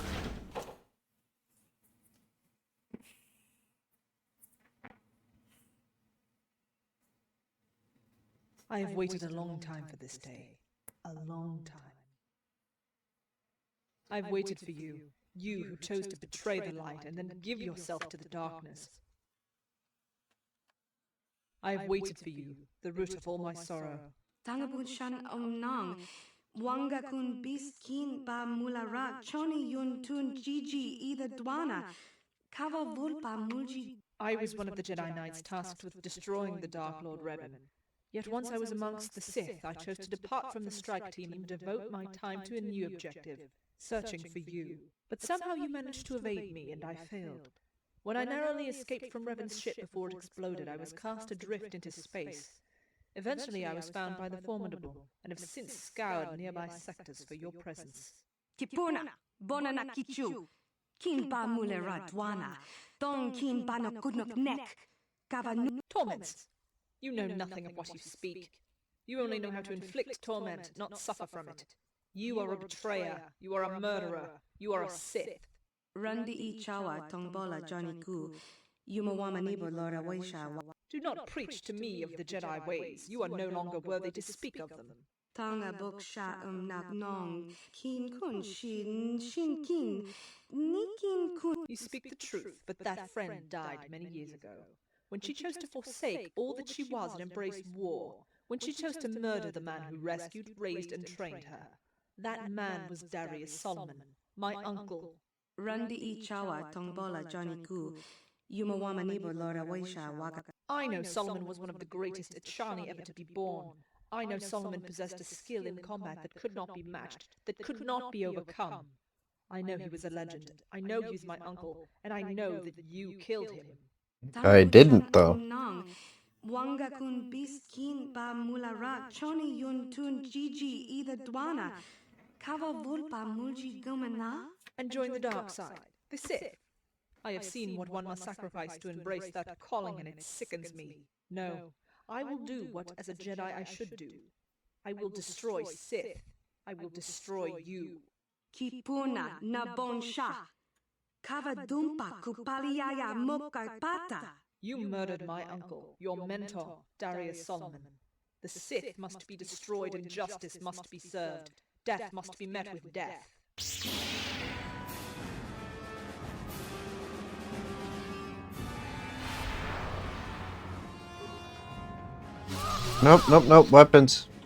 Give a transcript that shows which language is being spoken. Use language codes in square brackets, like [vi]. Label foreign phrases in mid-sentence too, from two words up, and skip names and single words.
[en] I have waited a long time for this day. A long time. I've waited for you, you who chose to betray the light and then give yourself to the darkness. I have waited for you, the root of all my sorrow. Tangabun shan omnang. Wanga kun biskin ba mulara choni yun tun gigi either dwana. Kava vulpa mulji. I was one of the Jedi Knights tasked with destroying the Dark Lord Revan. Yet once I was amongst the Sith, I chose to depart from the strike team and devote my time to a new objective, searching for you. But somehow you managed to evade me, and I failed. When I narrowly escaped from Revan's ship before it exploded, I was cast adrift into space. Eventually I was found by the Formidable, and have since scoured nearby sectors for your presence. Kipuna, bonana kichu. Kin ba mulera dwana. Dong kin ba no kudnok nek. Kava nu. Torments! You know nothing of what you speak. You only know how to inflict torment, not suffer from it. You are a betrayer. You are a murderer. You are a Sith. Rundi I chawa tongbola Johnny Ku. Yumawama nibo lora waisha. Do not preach to me of the Jedi ways. You are no longer worthy to speak of them. Tanga bok sha nak nong. Kin kun shin kin. Ni kin kun. You speak the truth, but that friend died many years ago. When she chose to forsake all that she was and embrace war, when she chose to murder the man who rescued, raised, and trained her, that man was Darius Solomon, my uncle. Rundi I chawa tongbola Johnny Ku. Yumawama nibo lora waisha waga. I know Solomon was one of the greatest Echani ever to be born. I know Solomon possessed a skill in combat that could not be matched, that could not be overcome. I know he was a legend. I know he was my uncle, and I know that you killed him. I didn't, though. Wanga kun biskin ba mulara choni yun tun gigi either dwana. Kava vulpa mulji gumana? And join the dark side, the Sith. I have seen what one must sacrifice to embrace that calling, and it sickens me. No, I will do what as a Jedi I should do. I will destroy Sith. I will destroy you. Kipuna na bonsha. Kava dumpa kupaliaya mokarpata. You murdered my uncle, your mentor, Darius Solomon. The Sith must be destroyed and justice must be served. Death must be met with death. Nope, nope, nope. Weapons.